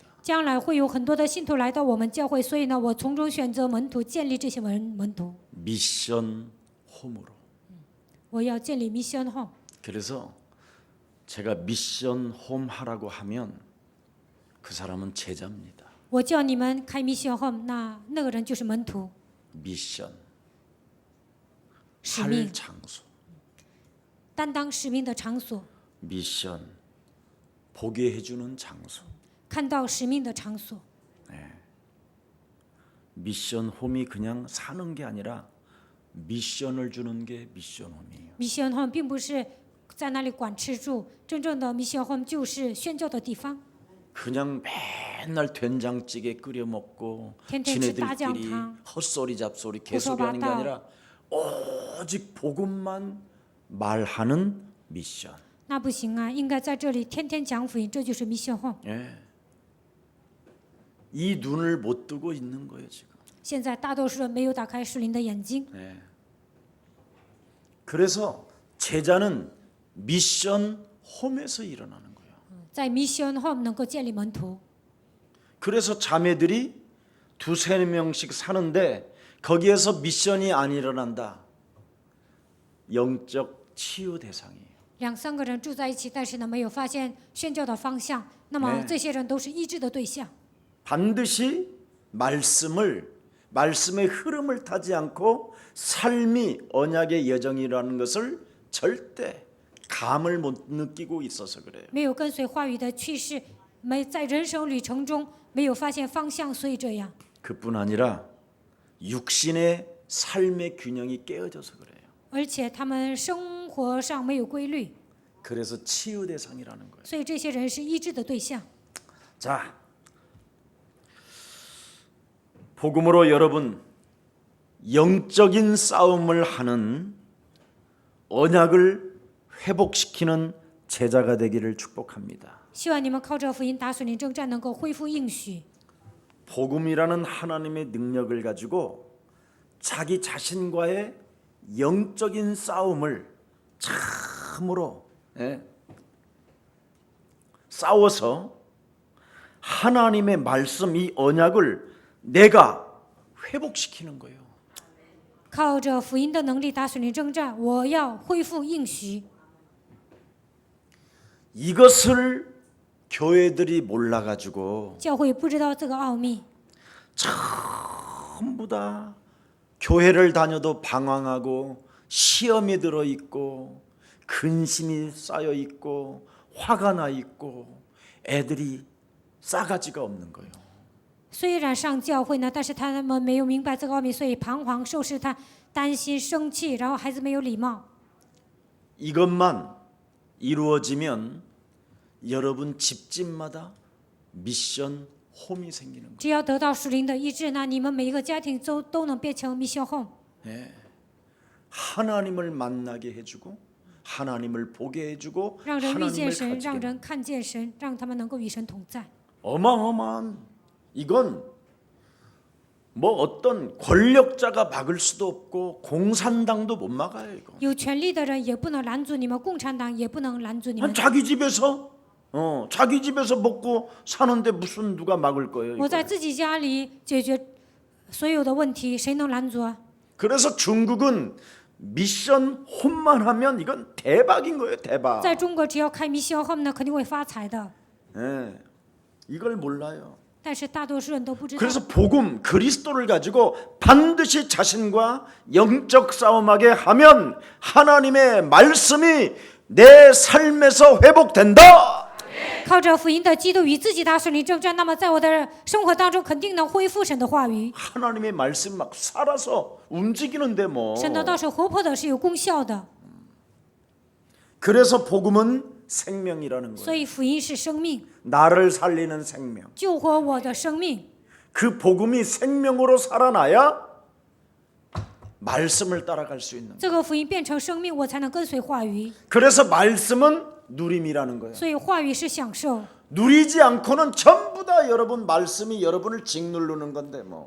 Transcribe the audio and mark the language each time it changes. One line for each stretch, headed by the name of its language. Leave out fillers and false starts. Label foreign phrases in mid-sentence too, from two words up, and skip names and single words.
Chinese: 将来会有很多的信徒来到我们教会，所以呢，我从中选择门徒，建立这些门徒。
Korean: 미션 홈으로.
Chinese: 我要建立 Mission Home。
Korean: 그래서 제가 미션 홈 하라고 하면 그 사람은 제자입니다.
Chinese: 我叫你们开 Mission Home，那个人就是门徒，
Korean: 미션
Chinese: 使命
Korean: 할 ， 장소.
Chinese: 担当使命的场所，
Korean: 미션 보게 해주는 장소.
Chinese: 看到使命的场所。
Korean: 미션 홈이 그냥 사는 게 아니라 미션을 주는 게 미션 홈이에요.
Chinese: Mission Home 并不是在那里管吃住，真正的 Mission Home 就是宣教的地方。
Korean: 그냥 맨날 된장찌개 끓여 먹고
Chinese: 天天吃
Korean: 지네들끼리
Chinese: 大酱汤.
Korean: 헛소리 잡소리 개소리 하는 게
Chinese: 胡说八道.
Korean: 아니라 오직 복음만 말하는 미션.
Chinese: 那不行啊，应该在这里天天讲福音，这就是 mission home。
Korean: 예. 이 눈을 못 뜨고 있는 거예요 지금.
Chinese: 现在大多数人没有打开属灵的眼睛，
Korean: 예. 그래서 제자는 미션 홈에서 일어나는 거예요.
Chinese: 在 mission home 能够建立门徒。
Korean: 그래서 자매들이 두세 명씩 사는데 거기에서 미션이 안 일어난다. 영적 치유 대상이에요.
Chinese: 2、3 个人住在一起，但是呢没有发现宣教的方向，那么这些人都是医治的对象。
Korean: 반드시 말씀의 흐름을 타지 않고 삶이 언약의 여정이라는 것을 절대 감을 못 느끼고 있어서 그래요.
Chinese: 没有跟随话语的趋势，在人生旅程中没有发现方向，所以这样。
Korean: 그뿐 아니라 육신의 삶의 균형이 깨어져서 그래요.
Chinese: 而且他们生活上没有规律，
Korean: 그래서 치유 대상이라는 거예요.
Chinese: 所以这些人是医治的对象。
Korean: 자, 복음으로 여러분 영적인 싸움을 하는 언약을 회복시키는 제자가 되기를 축복합니다.
Chinese: 希望你们靠着福音打属灵征战，能够恢复应许。
Korean: 복음이라는 하나님의 능력을 가지고 자기 자신과의 영적인 싸움을 참으로 싸워서 하나님의 말씀 이 언약을 내가 회복시키는 거예요.
Chinese: 靠着福音的能力打属灵征战，我要恢复应许。
Korean: 이것을 교회들이 몰라가지고
Chinese: 教会不知道这个奥秘，
Korean: 전부 다 교회를 다녀도 방황하고 시험에 들어 있고 근심이 쌓여 있고 화가 나 있고 애들이 싸가지가 없는 거예요.
Chinese: 虽然上教会呢，但是他们没有明白这个奥秘，所以彷徨受试探，担心生气，然后孩子没有礼貌。
Korean: 이것만 이루어지면 여러분 집집마다 미션 홈이 생기는 거예요.
Chinese: 只要得到属灵的医治，那你们每一个家庭都能变成 mission home。
Korean: 하나님을 만나게 해주고 하나님을 보게 해주고
Chinese: 让人遇见
Korean: 하나님을
Chinese: 神，让
Korean: 가지게
Chinese: 人看见神，让他们能够与神同在。
Korean: 어마어마한 이건 뭐 어떤 권력자가 막을 수도 없고 공산당도 못 막아요 이거.
Chinese: 有权力的人也不能拦阻你们，共产党也不能拦阻你们。
Korean: 자기 집에서 먹고 사는데 무슨 누가 막을 거예요?
Chinese: 我
Korean: 이거.
Chinese: 在自己家里解决所有的问题，谁能拦阻啊？
Korean: 그래서 중국은 미션 홈만 하면 이건 대박인 거예요, 대박.
Chinese: 在中国，只要开 mission home 呢，肯定会发财的。
Korean: 예, 이걸 몰라요.
Chinese: 但是大多数人都不知道。
Korean: 그래서 복음 그리스도를 가지고 반드시 자신과 영적 싸움하게 하면 하나님의 말씀이 내 삶에서 회복된다.
Chinese: 靠着福音的基督与自己打属灵征战，那么在我的生活当中肯定能恢复神的话语。
Korean: 하나님의 말씀 막 살아서 움직이는데 뭐.
Chinese: 神的道是活泼的，是有功效的，
Korean: 그래서 복음은 생명이라는
Chinese: 所
Korean: 거예요.
Chinese: 以福音是生命，
Korean: 나를 살리는 생명.
Chinese: 救活我的生命。
Korean: 그 복음이 생명으로 살아나야 말씀을 따라갈 수 있는 거예요.
Chinese: 这个福音变成生命，我才能跟随话语。
Korean: 그래서 말씀은 누림이라는 거예요.
Chinese: 所以话语是享受。
Korean: 누리지 않고는 전부 다 여러분 말씀이 여러분을 짓누르는 건데 뭐.